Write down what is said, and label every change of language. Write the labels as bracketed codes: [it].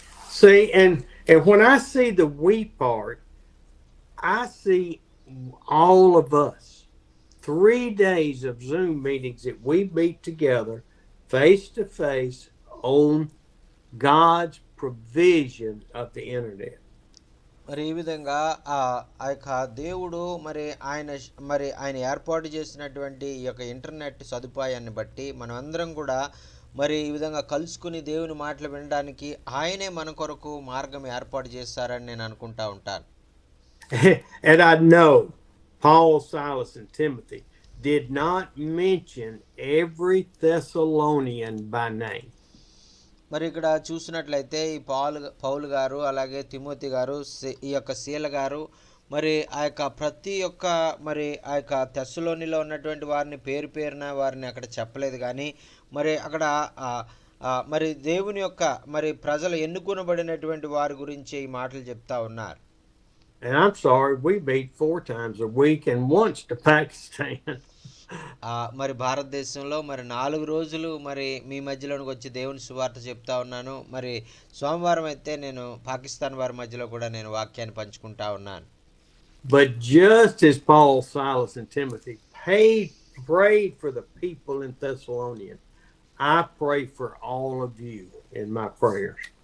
[en] See, and when I see the we part, I see all of us. 3 days of Zoom meetings that we meet together face to face on God's provision of the internet. [te] మరి ఈ విధంగా ఆ ఆ యొక్క దేవుడు మరి ఆయన ఏర్పాటు చేసినటువంటి ఈ యొక్క ఇంటర్నెట్ సదుపాయాన్ని బట్టి మనం అందరం కూడా మరి ఈ విధంగా కలుసుకుని దేవుని మాటలు వినడానికి ఆయనే మన కొరకు మార్గం ఏర్పాటు చేస్తారని నేను అనుకుంటా ఉంటాను. [en] And I know Paul, Silas, and Timothy did not mention every Thessalonian by name. [te] మరి ఇక్కడ చూసినట్లయితే ఈ పౌలు గారు అలాగే తిమోతి గారు ఈ యొక్క శీల గారు మరి ఆ యొక్క ప్రతి ఒక్క మరి ఆ యొక్క తెస్సలోనిలో ఉన్నటువంటి వారిని పేరు పేరున వారిని అక్కడ చెప్పలేదు, కానీ మరి అక్కడ మరి దేవుని యొక్క మరి ప్రజలు ఎన్నుకొనబడినటువంటి వారి గురించి ఈ మాటలు చెప్తా ఉన్నారు. [en] And I'm sorry, we meet 4 times a week and once to Pakistan. [te] మరి భారతదేశంలో మరి 4 రోజులు మరి మీ మధ్యలోనికి వచ్చి దేవుని సువార్త చెప్తా ఉన్నాను. మరి సోమవారం అయితే నేను పాకిస్తాన్ వారి మధ్యలో కూడా నేను వాక్యాన్ని పంచుకుంటా ఉన్నాను. [en] But just as Paul, Silas, and Timothy prayed for the people in Thessalonian, I pray for all of you in my prayers.